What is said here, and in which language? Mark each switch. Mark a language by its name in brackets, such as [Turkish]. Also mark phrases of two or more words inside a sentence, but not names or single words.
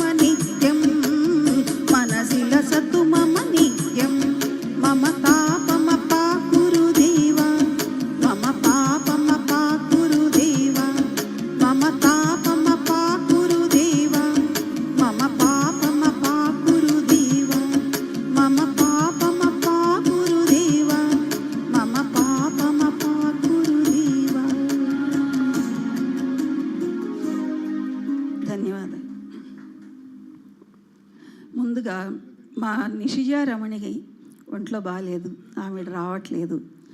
[Sanskrit] नित्यं मनसिल सतु मम नित्यं मम पापमपाकुरु देवा मम पापमपाकुरु देवा मम पापमपाकुरु देवा मम पापमपाकुरु देवा मम पापमपाकुरु देवा मम पापमपाकुरु देवा ధన్యవాదాలు. [Telugu] ముందుగా మా నిషిజా రమణికి ఒంట్లో బాగాలేదు, ఆవిడ రావట్లేదు.